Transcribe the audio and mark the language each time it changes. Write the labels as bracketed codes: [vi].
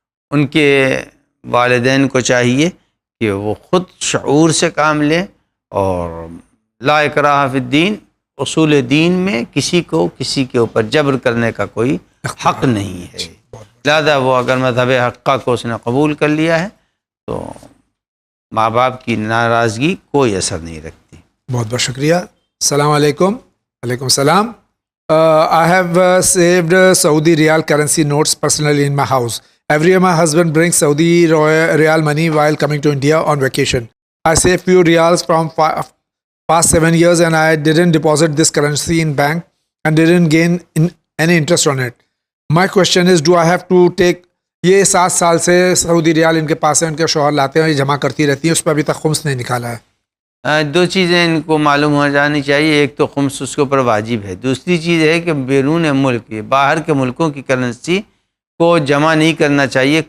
[ur] ان کے والدین کو چاہیے کہ وہ خود شعور سے کام لیں، اور [ar] لا اکراہ فی الدین، [ur] اصول دین میں کسی کو کسی کے اوپر جبر کرنے کا کوئی حق نہیں ہے. لہذا وہ اگر مذہب حقہ کو اس نے قبول کر لیا ہے تو ماں باپ کی ناراضگی کوئی اثر نہیں رکھتی. بہت بہت شکریہ. السلام علیکم. علیکم السلام. [en] I have saved Saudi Riyal currency notes personally in my house. Every year my husband brings Saudi Riyal money while coming to India on vacation. I saved few Riyals from past 7 years and I didn't deposit this currency in bank and didn't gain any interest on it. My question is, do I have to take [ur] یہ 7 سال سے سعودی ریال ان کے پاس ہے، ان کے شوہر لاتے ہیں، یہ جمع کرتی رہتی ہیں، اس پہ ابھی تک خمس نہیں نکالا ہے. دو چیزیں ان کو معلوم ہو جانی چاہیے. ایک تو خمس اس کے اوپر واجب ہے. دوسری چیز ہے کہ بیرون ملک باہر کے ملکوں کی کرنسی کو جمع نہیں کرنا چاہیے.